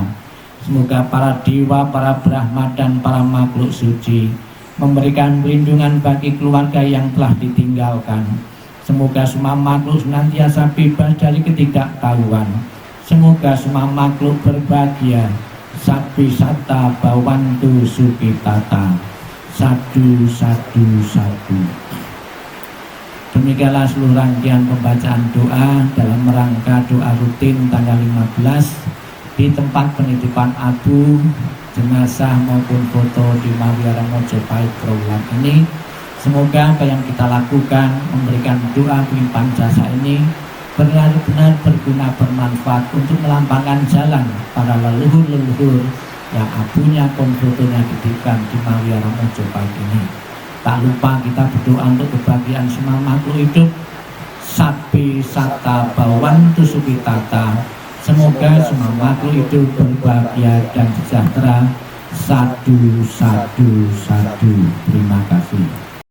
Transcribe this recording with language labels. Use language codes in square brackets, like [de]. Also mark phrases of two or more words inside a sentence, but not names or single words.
[id] Semoga para dewa, para Brahma dan para makhluk suci memberikan perlindungan bagi keluarga yang telah ditinggalkan. Semoga semua makhluk senantiasa bebas dari ketidaktahuan. Semoga semua makhluk berbahagia. [pi] Sapi sata bawantu sukitata. Sadu, sadu, sadu. [id] Demikianlah seluruh rangkaian pembacaan doa dalam rangka doa rutin tanggal 15 di tempat penitipan abu, jenazah maupun foto di Mawiara Mojopahit Trawulan ini. Semoga apa yang kita lakukan memberikan doa pelimpahan jasa ini benar-benar berguna bermanfaat untuk melambangkan jalan para leluhur-leluhur yang abunya pun fotonya dititipkan di Mawiara Mojopahit ini. Tak lupa kita berdoa untuk kebahagiaan semua makhluk hidup. [pi] Sapi sata bawantu sukitata. [id] Semoga semua makhluk hidup berbahagia dan sejahtera. [pi] Sadu, sadu, sadu. [id] Terima kasih.